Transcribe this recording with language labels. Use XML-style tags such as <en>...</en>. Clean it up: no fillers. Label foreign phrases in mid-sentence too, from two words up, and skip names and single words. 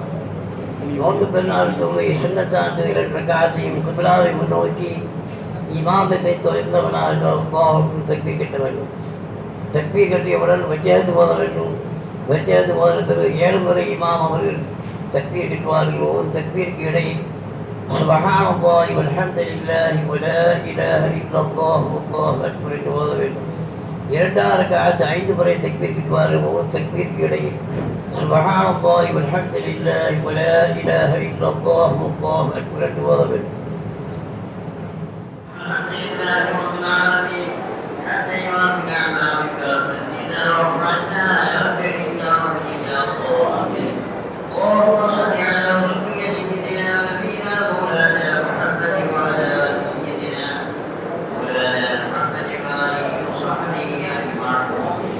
<ta>நோன்பு பெருநாள் தொழுகை சுன்னத்தாண்டு 2 ரக்அத்தையும் கிப்லாவை முன்னோக்கி இமாமை தொழுந்தவனாக அல்லாஹ்வுக்கு தக்பீர் கட்ட வேண்டும். தக்பீர் கட்டியவுடன் வஜ்ஜஹத் ஓத வேண்டும். வஜ்ஜஹத் ஓத பிறகு 7 முறை இமாம் அவர்கள் தக்பீர் கட்டுவார்கள். தக்பீருக்கு இடையில்</ta> <ar>سبحان الله والحمد لله ولا إله إلا الله والله أكبر</ar> <ta>என்று ஓத வேண்டும். 2 ரக்அத் 5 முறை தக்பீர் கட்டுவார்கள். ஒவ்வொரு தக்பீருக்கு இடையில்</ta> <ar>سبحان الله والحمد لله ولا إله إلا الله والله أكبر</ar> <ta>என்று ஓத வேண்டும்.</ta> <ar>الحمد لله رب العالمين حتى يوافق أعمالك فزدنا وارحمنا يا كريم يا رحيم يا الله. اللهم صل على نبي سيدنا نبينا مولانا محمد وعلى آل سيدنا مولانا محمد وآله وصحبه أجمعين.</ar>